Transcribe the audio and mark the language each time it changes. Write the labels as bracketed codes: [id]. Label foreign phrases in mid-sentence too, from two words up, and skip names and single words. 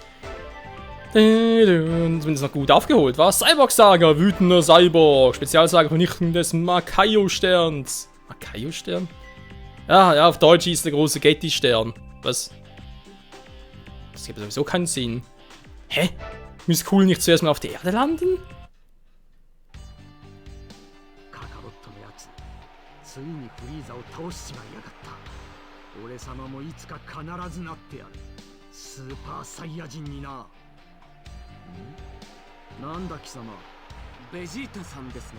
[de] Und zumindest noch gut aufgeholt, war Cyborg-Saga, wütender Cyborg, Spezialsaga Vernichtung des Makaio-Sterns. Makaio-Stern? Ja, auf Deutsch hieß der große Getty-Stern. Was? Das gibt sowieso keinen Sinn. Hä? Müsste Cool nicht zuerst mal auf der Erde landen? [ja] ついにフリーザを倒しちまいやがった。俺様もいつか必ずなってやる。スーパーサイヤ人にな。なんだ貴様。ベジータさんですね。